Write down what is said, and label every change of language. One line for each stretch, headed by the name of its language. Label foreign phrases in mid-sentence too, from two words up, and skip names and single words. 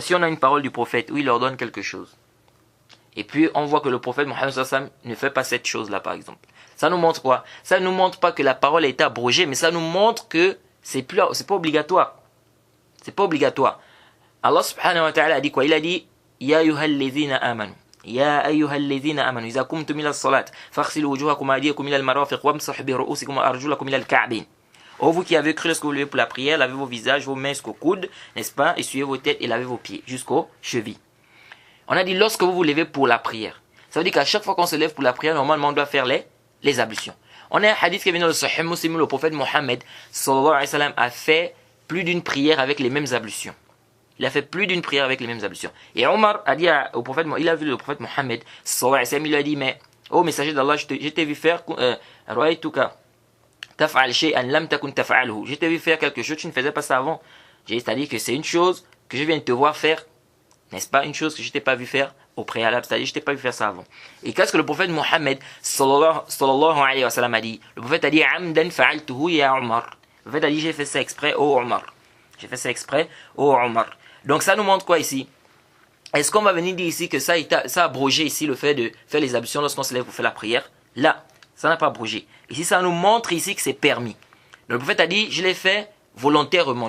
French: Si on a une parole du prophète où il ordonne quelque chose, et puis on voit que le prophète Mohammed
Arabic: صلى الله عليه وسلم
French: ne fait pas cette chose-là, par exemple. Ça nous montre quoi? Ça ne nous montre pas que la parole a été abrogée, mais ça nous montre que c'est pas obligatoire. C'est pas obligatoire. Allah
Arabic: سبحانه وتعالى
French: a dit quoi? Il a dit
Arabic: يا أيها الذين آمنوا. يا أيها الذين آمنوا. إذا قمتم إلى الصلاة، فاغسلوا وجوهكم وأيديكم إلى المرافق وامسحوا برءوسكم وأرجلكم إلى الكعبين.
French: Oh, vous qui avez cru lorsque vous levez pour la prière, lavez vos visages, vos mains jusqu'aux coudes, n'est-ce pas? Essuyez vos têtes et lavez vos pieds jusqu'aux chevilles. On a dit lorsque vous vous levez pour la prière. Ça veut dire qu'à chaque fois qu'on se lève pour la prière, normalement on doit faire les ablutions. On a un hadith qui est venu dans le Sahih Muslim où le prophète Mohammed
Arabic: صلى الله عليه وسلم
French: a fait plus d'une prière avec les mêmes ablutions. Il a fait plus d'une prière avec les mêmes ablutions. Et Omar a dit au prophète, il a vu le prophète Mohammed
Arabic: صلى الله عليه وسلم,
French: il lui a dit mais ô messager d'Allah, je t'ai vu faire
Arabic: رأيتك تفعل شيئا لم تكن تفعله.
French: Je t'ai vu faire quelque chose, tu ne faisais pas ça avant. C'est-à-dire que c'est une chose que je viens de te voir faire N'est-ce pas une chose que je t'ai pas vu faire au préalable, c'est-à-dire je t'ai pas vu faire ça avant. Et qu'est-ce que le prophète Mohammed
Arabic: صلى الله عليه وسلم
French: a dit? Le prophète a dit
Arabic: عمدا فعلته يا عمر.
French: Le prophète a dit j'ai fait ça exprès au Omar. J'ai fait ça exprès au Omar. Donc ça nous montre quoi ici? Est-ce qu'on va venir dire ici que ça a abrogé ici le fait de faire les ablutions lorsqu'on se lève pour faire la prière? Là, ça n'a pas abrogé. Ici, ça nous montre ici que c'est permis. Donc, le prophète a dit, je l'ai fait volontairement.